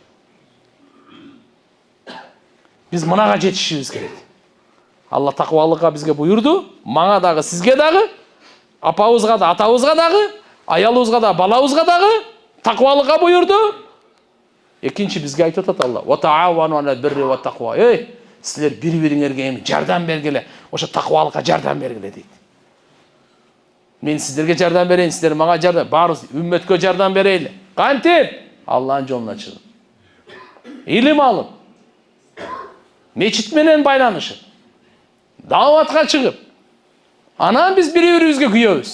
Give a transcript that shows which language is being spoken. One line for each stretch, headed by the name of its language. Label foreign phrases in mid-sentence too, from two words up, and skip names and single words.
Kyrgyz: Биз мынага жетишибиз керек. Allah таквалыкка бизге буйурду, мага дагы, сизге дагы, апабызга да, атабызга дагы, аялыбызга да, балабызга дагы таквалыкка буйурду. Экинчи бизге айтып атат Allah:
Arabic: "وتعاونوا على البر والتقوى."
Kyrgyz: Силер бири-бириңерге жардам бергиле, ошо таквалыкка жардам бергиле дейт. Мен сиздерге жардам берейин, сиздер мага жардам, баарыбыз үммөткө жардам берейли. Кантип? Алланын жолуна чыгып, илим алып, мечит менен байланышып, даватка чыгып, анан биз бири-бирибизге күйөбүз.